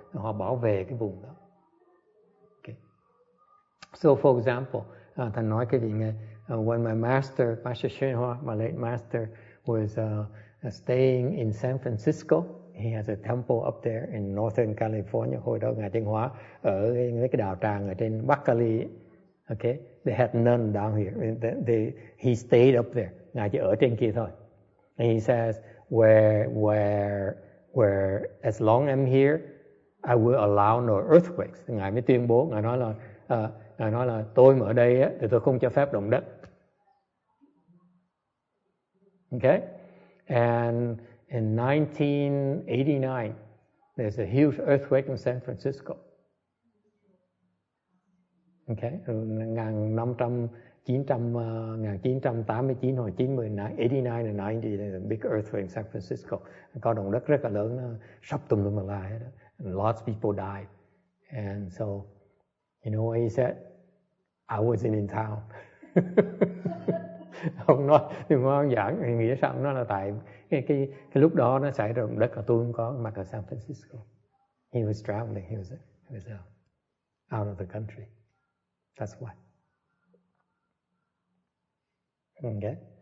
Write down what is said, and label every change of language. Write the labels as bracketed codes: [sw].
[vi] Họ bảo vệ cái vùng đó. Okay. [en] So for example, [vi] Thành nói cái gì nghe? [en] When my master Shen Hoa, my late master, was staying in San Francisco, he has a temple up there in Northern California. [vi] Hồi đó ngài Chân Hóa ở mấy cái đạo tràng ở trên Bắc Cali. [en] Okay, they had none down here. He stayed up there. [vi] Ngài chỉ ở trên kia thôi. [en] And he says, where as long as I'm here, I will allow no earthquakes. [vi] Ngài mới tuyên bố, ngài nói là tôi mà ở đây á, thì tôi không cho phép động đất. [en] Okay, and in 1989, there's a huge earthquake in San Francisco. Okay, 1989 hoặc 89 and 90, there's a big earthquake in San Francisco. [vi] Có động đất rất là lớn, nó sắp tùm lum la hết. [en] And lots of people died. And so, you know what he said? I wasn't in town. [vi] Ông nói, đừng có giảng, nghĩa sao? Nó là tại cái lúc đó nó xảy ra động đất là tôi không có mặt ở San Francisco. [en] He was traveling, he was out of the country. That's why. Okay.